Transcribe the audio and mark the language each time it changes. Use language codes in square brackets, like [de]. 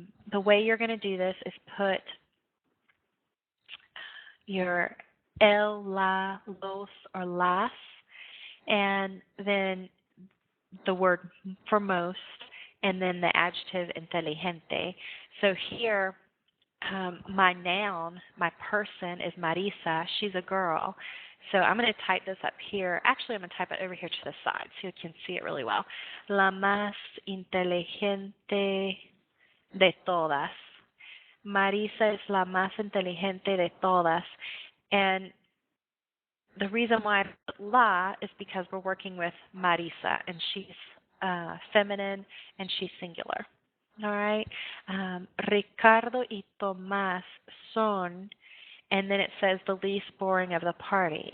[en] The way you're going to do this is put your el, la, los, or las, and then the word for most, and then the adjective inteligente. So here, my noun, my person is Marisa. She's a girl. So I'm going to type this up here. Actually, I'm going to type it over here to the side so you can see it really well. [es] La más inteligente de todas. Marisa es la más inteligente de todas. [en] And the reason why I put la is because we're working with Marisa, and she's feminine and she's singular. All right? [es] Ricardo y Tomás son, [en] and then it says the least boring of the party.